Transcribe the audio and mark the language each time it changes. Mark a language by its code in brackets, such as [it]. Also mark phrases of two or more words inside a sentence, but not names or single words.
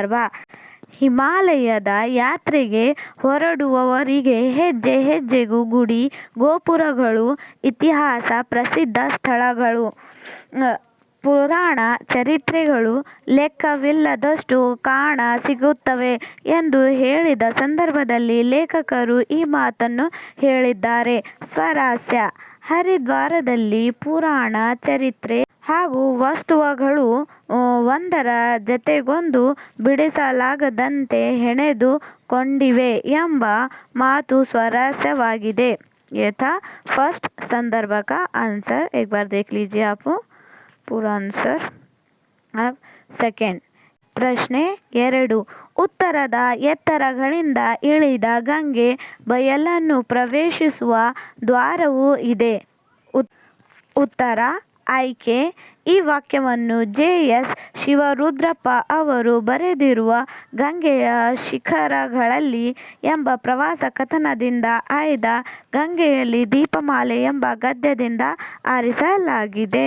[kn] ಸಂದರ್ಭ: ಹಿಮಾಲಯದ ಯಾತ್ರೆಗೆ ಹೊರಡುವವರಿಗೆ ಹೆಜ್ಜೆ ಹೆಜ್ಜೆಗೂ ಗುಡಿ ಗೋಪುರಗಳು, ಇತಿಹಾಸ ಪ್ರಸಿದ್ಧ ಸ್ಥಳಗಳು, ಪುರಾಣ ಚರಿತ್ರೆಗಳು ಲೆಕ್ಕವಿಲ್ಲದಷ್ಟು ಕಾಣ ಸಿಗುತ್ತವೆ ಎಂದು ಹೇಳಿದ ಸಂದರ್ಭದಲ್ಲಿ ಲೇಖಕರು ಈ ಮಾತನ್ನು ಹೇಳಿದ್ದಾರೆ. ಸ್ವಾರಸ್ಯ: ಹರಿದ್ವಾರದಲ್ಲಿ ಪುರಾಣ, ಚರಿತ್ರೆ ಹಾಗೂ ವಸ್ತುಗಳು ಒಂದರ ಜತೆಗೊಂದು ಬಿಡಿಸಲಾಗದಂತೆ ಹೆಣೆದುಕೊಂಡಿವೆ ಎಂಬ ಮಾತು ಸ್ವಾರಸ್ಯವಾಗಿದೆ. [hi] यथा फर्स्ट संदर्भ का आंसर एक बार देख लीजिए आप पूरा आंसर. [kn] अब ಸೆಕೆಂಡ್ ಪ್ರಶ್ನೆ 2. ಉತ್ತರದ ಎತ್ತರಗಳಿಂದ ಇಳಿದ ಗಂಗೆ ಬಯಲನ್ನು ಪ್ರವೇಶಿಸುವ ದ್ವಾರವೂ ಇದೆ. ಉತ್ತರ ಆಯ್ಕೆ. ಈ ವಾಕ್ಯವನ್ನು ಜೆ.ಎಸ್. ಶಿವರುದ್ರಪ್ಪ ಅವರು ಬರೆದಿರುವ ಗಂಗೆಯ ಶಿಖರಗಳಲ್ಲಿ ಎಂಬ ಪ್ರವಾಸ ಕಥನದಿಂದ ಆಯ್ದ ಗಂಗೆಯಲ್ಲಿ ದೀಪಮಾಲೆ ಎಂಬ ಗದ್ಯದಿಂದ ಆರಿಸಲಾಗಿದೆ.